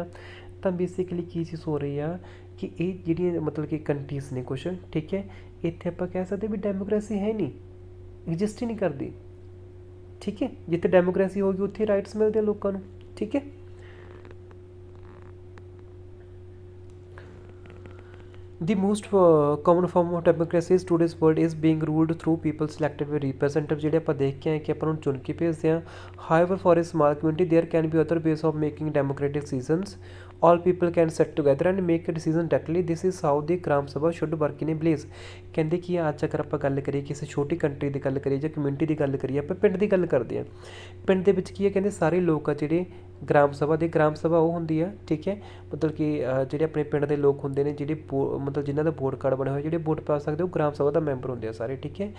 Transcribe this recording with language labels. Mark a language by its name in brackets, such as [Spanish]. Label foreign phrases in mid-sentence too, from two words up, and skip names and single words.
[Punjabi] ਤਾਂ ਬੇਸਿਕਲੀ ਕੀ ਚੀਜ਼ ਹੋ ਰਹੀ ਆ ਕਿ ਇਹ ਜਿਹੜੀਆਂ ਮਤਲਬ ਕਿ ਕੰਟਰੀਜ਼ ਨੇ ਕੁਛ, ਠੀਕ ਹੈ, ਇੱਥੇ ਆਪਾਂ ਕਹਿ ਸਕਦੇ ਵੀ ਡੈਮੋਕ੍ਰੇਸੀ ਹੈ ਨਹੀਂ, ਐਗਜ਼ਿਸਟ ਹੀ ਨਹੀਂ ਕਰਦੀ। ਠੀਕ ਹੈ, ਜਿੱਥੇ ਡੈਮੋਕ੍ਰੇਸੀ ਹੋਊਗੀ ਉੱਥੇ ਰਾਈਟਸ ਮਿਲਦੇ ਆ ਲੋਕਾਂ ਨੂੰ। ਠੀਕ ਹੈ, [English] The most common form of democracy is today's world is being ruled through people selected by representative [Punjabi] ਜਿਹੜੇ ਆਪਾਂ ਦੇਖ ਕੇ ਆਏ ਕਿ ਆਪਾਂ ਨੂੰ ਚੁਣ ਕੇ ਭੇਜਦੇ ਹਾਂ. [English] However, for a small community, there can be other ways of making democratic decisions. All people can sit together and make a decision directly. This is how the Gram Sabha should work in a place. [Punjabi] ਕਹਿੰਦੇ ਕਿ ਅੱਜ ਅਗਰ ਆਪਾਂ ਗੱਲ ਕਰੀਏ ਕਿਸੇ ਛੋਟੀ ਕੰਟਰੀ ਦੀ ਗੱਲ ਕਰੀਏ ਜਾਂ ਕਮਿਊਨਿਟੀ ਦੀ ਗੱਲ ਕਰੀਏ, ਆਪਾਂ ਪਿੰਡ ਦੀ ਗੱਲ ਕਰਦੇ ਹਾਂ. ਪਿੰਡ ਦੇ ਵਿੱਚ ਕੀ ਹੈ, ਕਹਿੰਦੇ ਸਾਰੇ ਲੋਕ ਆ ਜਿਹੜੇ ਗ੍ਰਾਮ ਸਭਾ ਉਹ ਹੁੰਦੀ ਆ, ਠੀਕ ਹੈ, ਮਤਲਬ ਕਿ ਜਿਹੜੇ ਆਪਣੇ ਪਿੰਡ ਦੇ ਲੋਕ ਹੁੰਦੇ ਨੇ, ਜਿਹੜੇ ਮਤਲਬ ਜਿਨ੍ਹਾਂ ਦਾ [English] vote card [Punjabi] ਬਣਿਆ ਹੋਇਆ, ਜਿਹੜੇ ਵੋਟ ਪਾ ਸਕਦੇ, ਉਹ ਗ੍ਰਾਮ ਸਭਾ ਦਾ ਮੈਂਬਰ ਹੁੰਦੇ ਆ ਸਾਰੇ, ਠੀਕ ਹੈ.